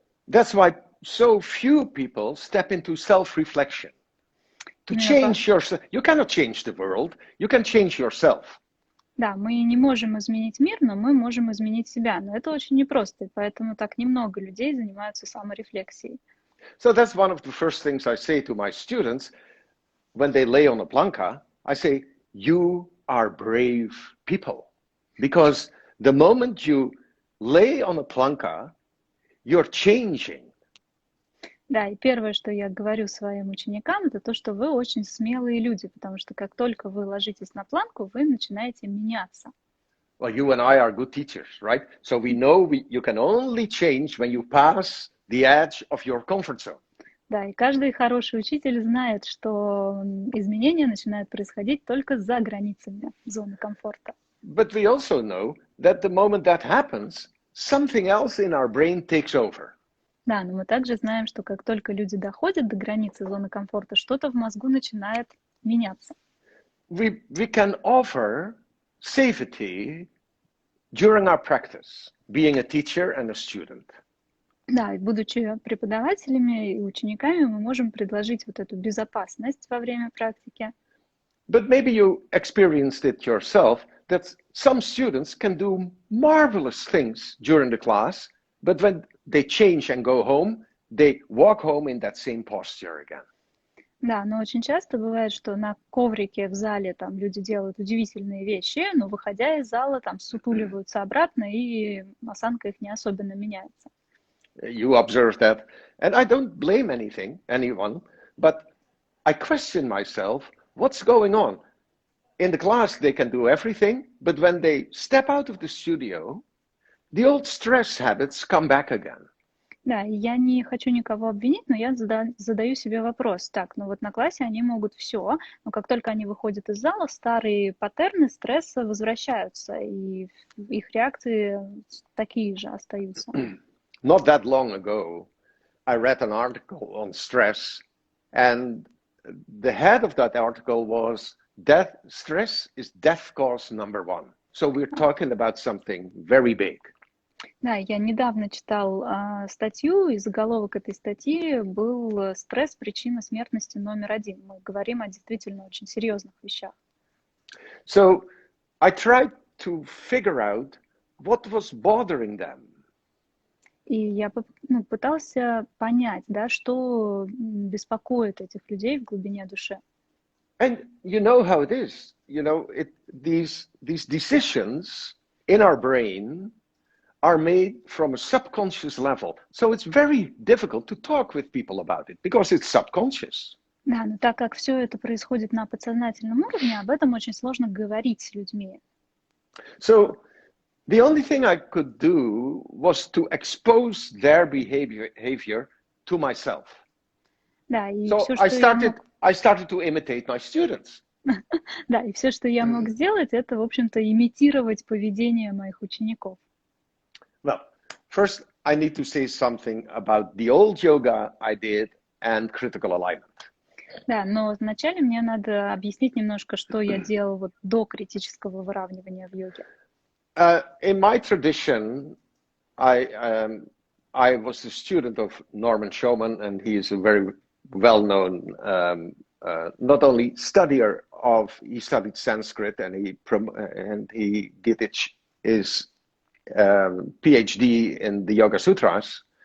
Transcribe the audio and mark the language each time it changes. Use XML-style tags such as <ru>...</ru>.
<en>That's why so few people step into self-reflection. To change yourself, you cannot change the world, you can change yourself.</en> <ru>Да, мы не можем изменить мир, но мы можем изменить себя. Но это очень непросто, и поэтому так немного людей занимаются саморефлексией.</ru> <en>So that's one of the first things I say to my students when they lay on a planka. I say, you are brave people. Because the moment you lay on a planka, you're changing.</en> <ru>Да, и первое, что я говорю своим ученикам, это то, что вы очень смелые люди, потому что как только вы ложитесь на планку, вы начинаете меняться.</ru> <en>Well, you and I are good teachers, right? So we know you can only change when you pass the edge of your comfort zone.</en> <ru>Да, и каждый хороший учитель знает, что изменения начинают происходить только за границами зоны комфорта.</ru> <en>But we also know that the moment that happens, something else in our brain takes over.</en> <ru>Да, но мы также знаем, что как только люди доходят до границы зоны комфорта, что-то в мозгу начинает меняться.</ru> <en>We can offer safety during our practice, being a teacher and a student.</en> <ru>Да, и будучи преподавателями и учениками, мы можем предложить вот эту безопасность во время практики.</ru> <en>But maybe you experienced it yourself, that some students can do marvelous things during the class, but when they change and go home, they walk home in that same posture again.</en> <ru>Да, но очень часто бывает, что на коврике в зале там люди делают удивительные вещи, но выходя из зала там сутуливаются обратно, и осанка их не особенно меняется.</ru> <en>You observe that, and I don't blame anyone, but I question myself, what's going on? In the class they can do everything, but when they step out of the studio, the old stress habits come back again.</en> <ru>Да, и я не хочу никого обвинить, но я задаю себе вопрос. Так, ну вот на классе они могут все, но как только они выходят из зала, старые паттерны стресса возвращаются, и их реакции такие же остаются.</ru> <en>Not that long ago, I read an article on stress, and the head of that article was stress is death cause number one. So we're talking about something very big.</en> <ru>Да, я недавно читал статью, и заголовок этой статьи был «Стресс – причина смертности номер один». Мы говорим о действительно очень серьезных вещах.</ru> <en>So I tried to figure out what was bothering them.</en> <ru>И я пытался понять, да, что беспокоит этих людей в глубине души.</ru> <en>And you know how it is. You know, these decisions in our brain are made from a subconscious level. So it's very difficult to talk with people about it because it's subconscious.</en> <ru>Да, но так как все это происходит на подсознательном уровне, об этом очень сложно говорить с людьми.</ru> <en>So the only thing I could do was to expose their behavior to myself.</en> <ru>Да, и</ru> <en>So</en> <ru>все, что я мог...</ru> <en>I started to imitate my students.</en> <ru>Да, и все, что я мог сделать, это, в общем-то, имитировать поведение моих учеников.</ru> <en>Well, first I need to say something about the old yoga I did and critical alignment.</en> <ru>Да, но вначале мне надо объяснить немножко, что я делал вот до критического выравнивания в йоге.</ru> <en>In my tradition, I was a student of Norman Schoeman, and he is a very well-known, not only studier of, he studied Sanskrit, and he did his PhD in the Yoga Sutras.</en>